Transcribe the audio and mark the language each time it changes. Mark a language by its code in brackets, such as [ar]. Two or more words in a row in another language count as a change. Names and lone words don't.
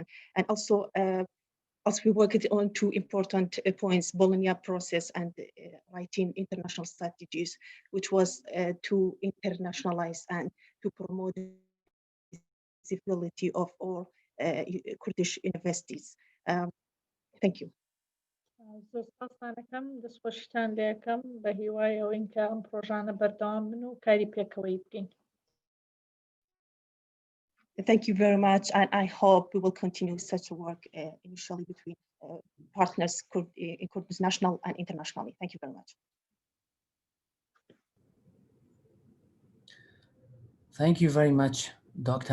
[en] And also we worked on two important points, Bologna process and writing international strategies, which was to internationalize and to promote visibility of all Kurdish universities. Thank you. [ckb] زۆر سپاسانەکەم دەستخۆشیتان لێ یەکەم بە هیوای ئەوە ئینکە ئەم پرۆژانە بەردەوام بن و کاری پێکەوەی بکەین. [en] Thank you very much, and I hope we will continue such work initially between partners in Kurdish national and internationally. Thank you very much. Thank you very much, Dr.